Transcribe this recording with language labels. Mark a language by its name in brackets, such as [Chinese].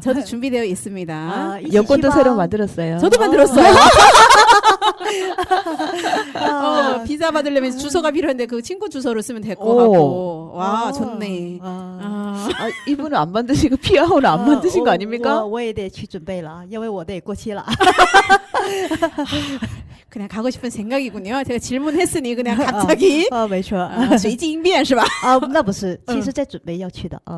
[Korean] 저도 준비되어 있습니다. 아, 여권도 새로 만들었어요. 저도 만들었어요. 비자 받으려면 주소가 필요한데 그 친구 주소를 쓰면 될 것 같고. 와, 좋네. 이분은 안 만드시고 피아오는 안 만드신 거 아닙니까? [Chinese] 我也得去准备了，因为我的也过期了。 [Korean] 그냥 가고 싶은 생각이군요. 제가 질문했으니 그냥 갑자기 [Chinese] 没错。随机应变是吧？那不是，其实在准备要去的。